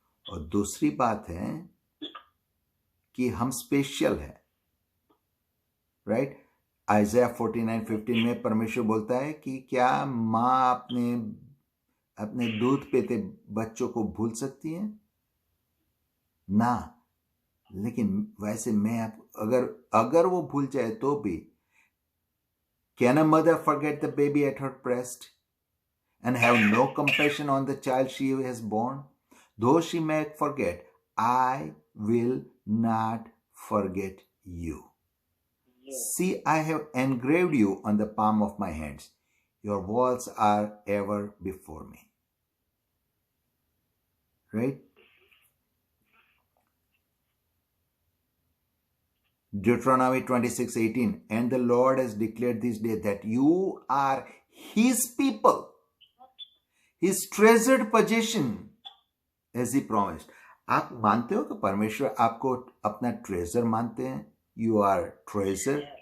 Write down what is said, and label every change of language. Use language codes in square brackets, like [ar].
[hi] और दूसरी बात है कि हम स्पेशल है, राइट? आइज़ाया 49:15 में परमेश्वर बोलता है कि क्या माँ अपने दूध पीते बच्चों को भूल सकती है? ना, लेकिन वैसे मैं अगर वो भूल जाए तो भी, [en] can a mother forget the baby at her breast and have no compassion on the child she has born? Though she may forget, I will not forget you. See, I have engraved you on the palm of my hands. Your walls are ever before me. Right? Deuteronomy 26:18, and the Lord has declared this day that you are His people, His treasured possession, as He promised. [hi] आप मानते हो कि परमेश्वर आपको अपना treasure मानते हैं? [en] You are treasure.